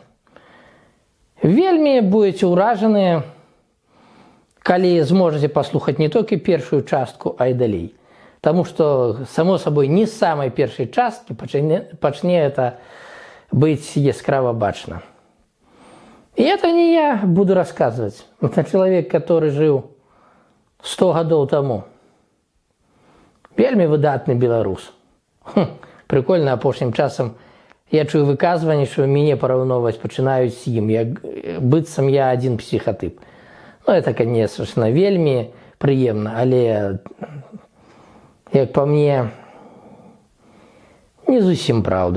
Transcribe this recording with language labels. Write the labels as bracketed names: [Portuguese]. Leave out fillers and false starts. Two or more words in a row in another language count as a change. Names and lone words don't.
[Belarusian] Вельмі будзеце ўражаныя, калі зможаце паслухаць не толькі першую частку, а і далей. Таму што, само сабой, не з самай першай часткі пачне это быць яскрава бачна. [Russian] И это не я буду рассказывать. Это человек, который жил 100 годов тому. [Belarusian] Вельмі выдатны беларус. Прикольно, апошнім часам я чую выказванне, што мяне параўноўваць пачынаюць з ім, як быццам я адзін псіхатып. [Russian] Ну, это, конечно, [Belarusian] вельмі прыемна, але, як па мне, не зусім праўда.